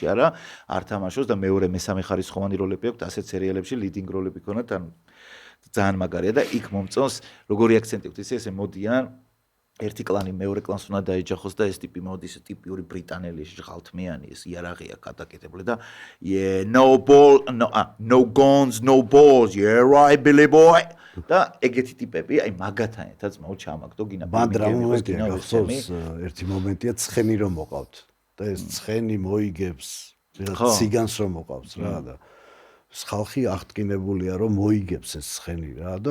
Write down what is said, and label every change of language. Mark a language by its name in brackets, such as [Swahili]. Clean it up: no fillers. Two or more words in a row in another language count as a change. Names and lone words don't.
[Georgian] არა არ თამაშობს და მეორე მესამე ხარისხოვანი როლები აქვს ასეთ სერიალებში ლიდინგ როლები ქონათ ან ძალიან მაგარია და იქ მომწონს როგორი აქცენტი აქვს ესე მოდიან ერთი კლანი მეორე კლანს უნდა დაეჯახოს და ეს ტიპი მოდის ტიპიური ბრიტანელი ღალთმიანი ეს იარაღია გადაკეთებული და [English] yeah no ball no guns no balls yeah right Billy boy [Georgian] და ეგეთი ტიპები აი მაგათან ერთად ძმაო ჩამაგდო გინა ერთი მომენტია ცხენი რომ მოყავთ და ეს ცხენი მოიგებს ციგანს რომ მოყავს რა და ხალხი აღტკინებულია რომ მოიგებს ეს ცხენი რა და